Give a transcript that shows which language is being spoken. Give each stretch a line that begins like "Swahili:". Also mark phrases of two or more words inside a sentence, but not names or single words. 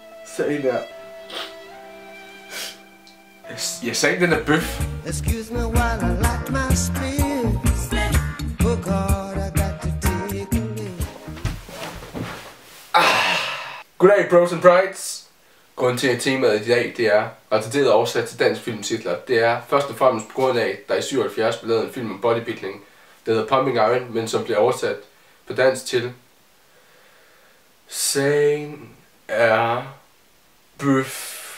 Danish: Sådan der. Jeg sagde, den er bøf.
English: Excuse me while I light my split. Oh God, I got to take a lick. Goddag, bros and brides.
Danish: Grunden til, at temaet i dag, det er retarderet oversat til dansk filmtitler. Det er først og fremmest på grund af, at der i 77 blev lavet en film om bodybuilding, der hedder Pumping Iron, men som blev oversat på dansk til Sagen er bøf.